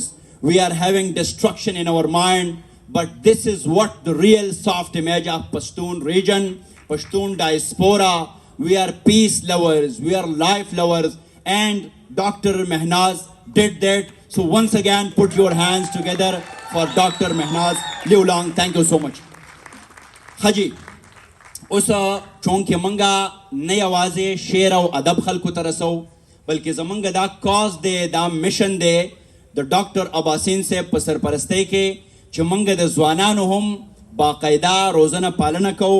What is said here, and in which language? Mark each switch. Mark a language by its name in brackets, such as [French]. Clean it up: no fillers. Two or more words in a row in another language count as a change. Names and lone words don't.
[English] We are having destruction in our mind, but this is what the real soft image of Pashtun region, Pashtun diaspora. We are peace lovers, we are life lovers, and Dr. Mehnaz did that. So once again, put your hands together for Dr. Mehnaz. Live long. Thank you so much. Haji, [Pashto] اوس چونکې موږ نه یوازې شعر او ادب خلکو ته رسو، بلکې زموږ دا کاز دی، دا میشن دی د ډاکټر اباسین صاحب په سرپرستۍ کې چې موږ د ځوانانو هم باقاعده روزنه پالنه کوو.